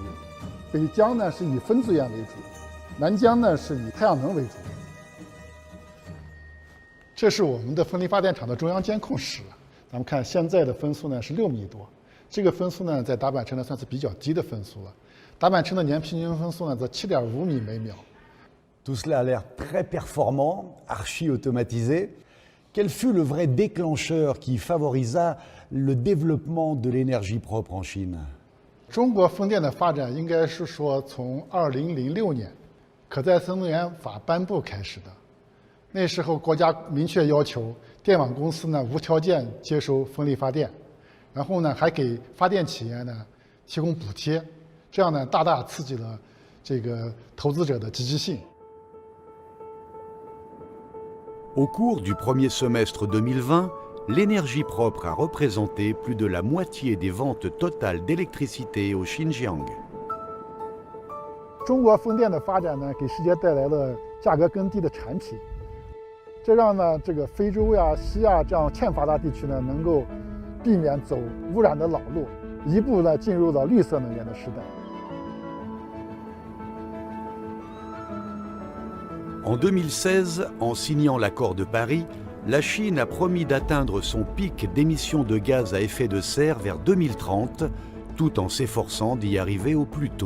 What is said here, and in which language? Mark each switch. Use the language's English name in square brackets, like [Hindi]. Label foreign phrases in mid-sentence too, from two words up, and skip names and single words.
[Chinese] 北疆呢是以风资源为主，南疆呢是以太阳能为主。这是我们的风力发电厂的中央监控室。咱们看现在的风速呢是6米多，这个风速呢在达坂城呢算是比较低的风速了。达坂城的年平均风速呢则7.5米每秒。 [French] Tout cela a l'air très performant, archi-automatisé. Quel fut le vrai déclencheur qui favorisa le développement de l'énergie propre en Chine? [Chinese] 中国风电的发展应该是说从2006年可再生能源法颁布开始的。那时候国家明确要求电网公司呢无条件接收风力发电，然后呢还给发电企业呢提供补贴，这样呢大大刺激了这个投资者的积极性。 [French] Au cours du premier semestre 2020, l'énergie propre a représenté plus de la moitié des ventes totales d'électricité au Xinjiang. [Chinese] 中国风电的发展呢，给世界带来了价格更低的产品，这让呢这个非洲呀、西亚这样欠发达地区呢，能够避免走污染的老路，一步呢进入了绿色能源的时代。 [French] En 2016, en signant l'accord de Paris, la Chine a promis d'atteindre son pic d'émissions de gaz à effet de serre vers 2030, tout en s'efforçant d'y arriver au plus tôt.